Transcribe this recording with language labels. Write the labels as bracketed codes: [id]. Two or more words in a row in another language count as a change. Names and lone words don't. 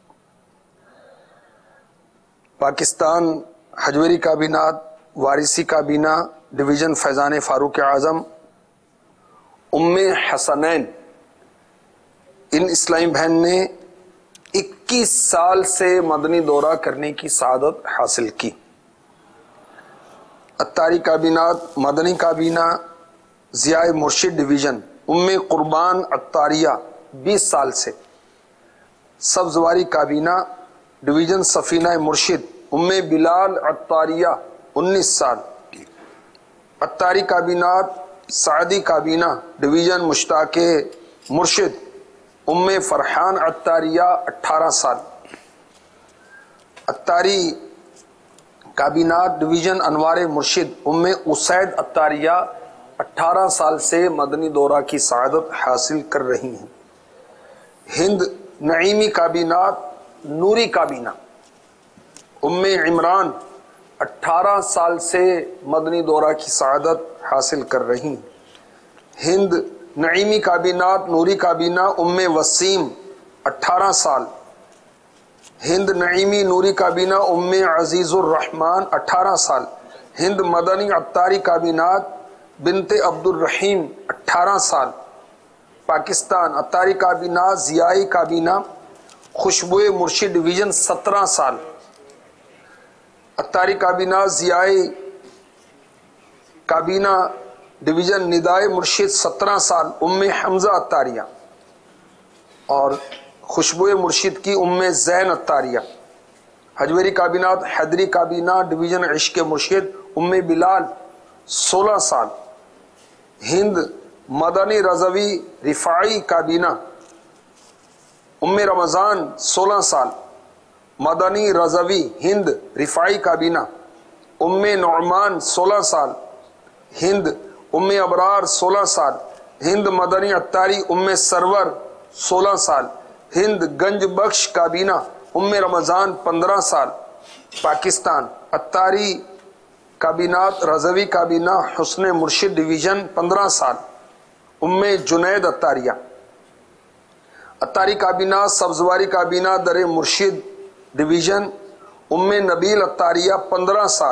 [hi] पाकिस्तान हजवेरी काबीना, वारिसी काबीना, डिवीज़न फैज़ान फ़ारूक आज़म, उम्मे हसनैन, इन इस्लामी बहन ने 21 साल से मदनी दौरा करने की सआदत हासिल की। अत्तारी काबीना, मदनी काबीना, ज़िया मुर्शिद डिवीज़न, उम्मे कुर्बान अत्तारिया 20 साल से, सब्ज़वारी काबीना, डिवीज़न सफ़ीना मुर्शिद, उम्मे बिलाल अत्तारिया 19 साल, अत्तारी काबीनात, सादी काबीना, डिवीज़न मुश्ताके मुर्शिद, उम्मे फरहान अत्तारिया 18 साल, अत्तारी काबीनात, डिवीज़न अनवार मुर्शिद, उम्मे उसैद अत्तारिया 18 साल से मदनी दौरा की सआदत हासिल कर रही हैं। हिंद नईमी काबीनात, नूरी काबीना, उम्मे इमरान 18 साल से मदनी दौरा की सआदत हासिल कर रही हैं। हिंद नईमी काबीनात, नूरी काबीना, उम्मे वसीम 18 साल, हिंद नईमी नूरी काबीना, उम्मे अजीज़ुर रहमान 18 साल, हिंद मदनी अत्तारी काबीनात, बिनते अब्दुल रहीम 18 साल, पाकिस्तान अत्तारी काबीना, ज़ियाई काबीना, खुशबुए मुर्शिद डिवीज़न 17 साल, अत्तारी काबीना, ज़ियाई काबीना, डिवीज़न निदाए मुर्शिद 17 साल, उम्मे हमज़ा अत्तारिया, और खुशबुए मुर्शिद की उम्मे ज़ैन अत्तारिया। हजवेरी काबीनात, हैदरी काबीना, डिवीज़न इश्क़ मुर्शिद, उम्मे बिलाल 16 साल, हिंद मदनी रज़वी रिफ़ाई काबीना, उम्मे रमज़ान 16 साल, मदनी रज़वी हिंद रिफ़ाई काबीना, उम्मे नौमान 16 साल, हिंद उम्मे अबरार 16 साल, हिंद मदनी अत्तारी, उम्मे सरवर 16 साल, हिंद गंज बख्श काबीना, उम्मे रमज़ान 15 साल, पाकिस्तान अत्तारी काबीनात, रज़वी काबीना, हुस्न मुर्शिद डिवीज़न 15 साल, उम्मे जुनैद अत्तारिया, अत्तारी काबीना, सब्ज़वारी काबीना, दर मुर्शिद डिवीज़न, उम्मे नबील अत्तारिया 15 साल,